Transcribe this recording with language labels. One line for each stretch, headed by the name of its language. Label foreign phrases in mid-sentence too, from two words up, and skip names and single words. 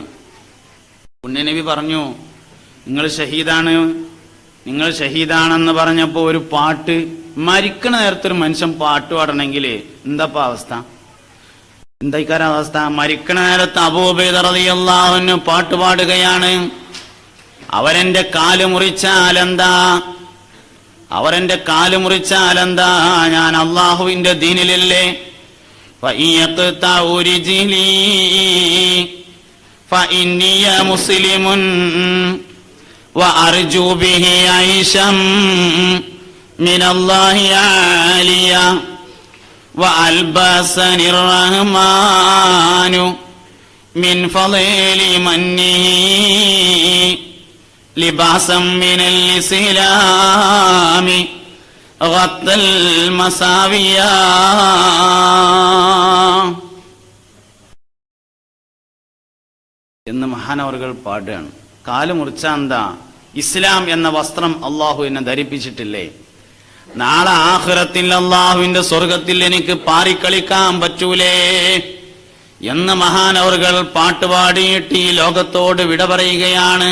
Malayalam: പുണ്യനബി പറഞ്ഞു, നിങ്ങൾ ഷഹീദാണെന്ന് പറഞ്ഞപ്പോ ഒരു പാട്ട്, മരിക്കണ നേരത്തൊരു മനുഷ്യൻ പാട്ട് പാടണമെങ്കിൽ എന്താപ്പാ അവസ്ഥ? എന്തായിക്കാര അവസ്ഥ? മരിക്കണ നേരത്ത് അബൂ ഉബൈദ
Arabic: رضي الله عنه
Malayalam: പാട്ട് പാടുകയാണ്. അവരെന്റെ കാല് മുറിച്ചാലെന്താ, ഞാൻ അള്ളാഹുവിന്റെ ദീനിലല്ലേ.
Arabic: فإني مسلم وأرجو به عيشا من الله عاليا وألبسني الرحمن من فضل منه لباسا من الإسلام غطى المساوية.
Malayalam: എന്ന് മഹാനവറുകൾ പാടുകയാണ്. കാല് മുറിച്ചാന്താ, ഇസ്ലാം എന്ന വസ്ത്രം അള്ളാഹു എന്നെ ധരിപ്പിച്ചിട്ടില്ലേ? നാളെ ആഖിറത്തിൽ അള്ളാഹുവിന്റെ സ്വർഗത്തിൽ എനിക്ക് പാറിക്കളിക്കാൻ പറ്റൂലേ എന്ന് മഹാനവറുകൾ പാട്ടുപാടിയിട്ട് ഈ ലോകത്തോട് വിട പറയുകയാണ്.